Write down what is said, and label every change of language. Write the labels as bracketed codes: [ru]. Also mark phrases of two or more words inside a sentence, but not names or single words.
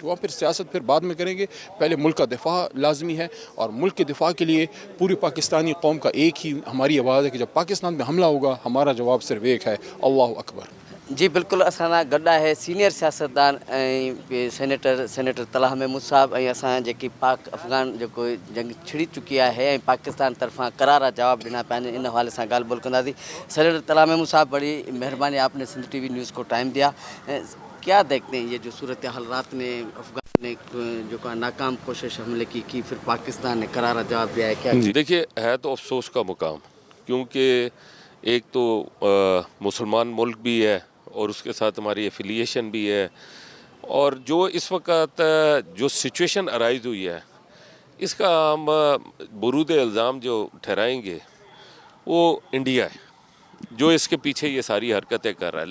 [ur] وہاں پھر سیاست پھر بعد میں کریں گے. پہلے ملک کا دفاع لازمی ہے، اور ملک کے دفاع کے لیے پوری پاکستانی قوم کا ایک ہی ہماری آواز ہے کہ جب پاکستان میں حملہ ہوگا ہمارا جواب صرف ایک ہے، اللہ اکبر. [sd] جی بالکل، اساں گڈ ہے سینئر سیاستدان سینیٹر طلحہ محمود صاحب ۽ اسان جيڪي پاڪ افغان جيڪو جنگ ڇڙي چڪي آهي ۽ پاڪستان طرفان ڪرارا جواب ڏنا پيا آهن، ان حوالي سان ڳالهه ٻول ڪنداسين. [ur] سینیٹر طلحہ محمود صاحب، بڑی مہربانی، آپ نے سندھ ٹی وی نیوز کو ٹائم دیا. کیا دیکھتے ہیں یہ جو صورتحال رات میں افغان نے جو کا ناکام کوشش حملے کی پھر پاکستان نے کرارا جواب دیا ہے، کیا? جی دیکھیے، ہے تو افسوس کا مقام، کیونکہ ایک تو مسلمان ملک بھی ہے اور اس کے ساتھ ہماری ایفیلیشن بھی ہے، اور جو اس وقت جو [en] situation arise [ur] ہوئی ہے اس کا ہم برود الزام جو ٹھہرائیں گے وہ انڈیا ہے جو اس کے پیچھے یہ ساری حرکتیں کر رہا ہے.